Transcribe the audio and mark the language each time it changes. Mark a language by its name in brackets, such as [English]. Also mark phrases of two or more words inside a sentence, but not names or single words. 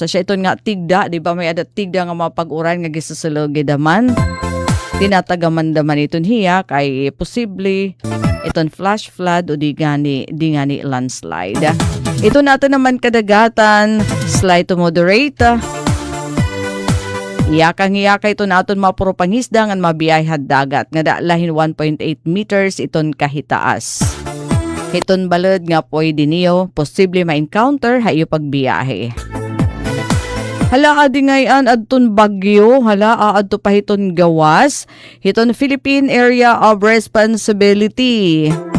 [Waray] So siya iton nga tigda, di ba may ada tigda nga mga pag-uran nga gisasulogi daman. Tinatagaman daman iton hiya kay posible iton [English] flash flood [Waray] o di gani landslide. Ito natin naman kadagatan, [English] slight to moderate. [Waray] Iyakang-iyakay ito na aton mapuro pangisda ngan mabiyayhad dagat nga lahin 1.8 meters iton kahitaas. Hiton balod nga pwede niyo posible ma-encounter hayo pagbiyahe. Hala adi ngayon adton bagyo, hala aadto pa hiton gawas, hiton [English] Philippine Area of Responsibility.